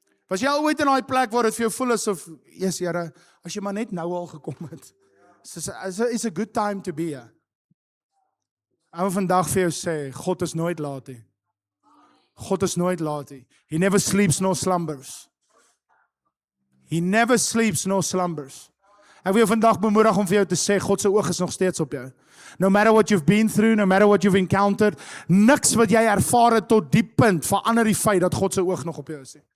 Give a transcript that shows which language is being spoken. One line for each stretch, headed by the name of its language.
Afrikaans: Was jy al ooit in daai plek waar dit vir jou voel asof, yes, Here, as jy maar net nou al gekom het.
English: It's a good time to be here.
Afrikaans: Ek wil vandag vir jou sê, God is nooit laat nie. God is nooit laat nie.
English: He never sleeps nor slumbers. He never sleeps nor slumbers.
Afrikaans: Ek wil jou vandag bemoedig om vir jou te sê, God se oog is nog steeds op jou.
English: No matter what you've been through, no matter what you've encountered,
Afrikaans: niks wat jy ervaar het tot die punt verander die feit dat God se oog nog op jou is.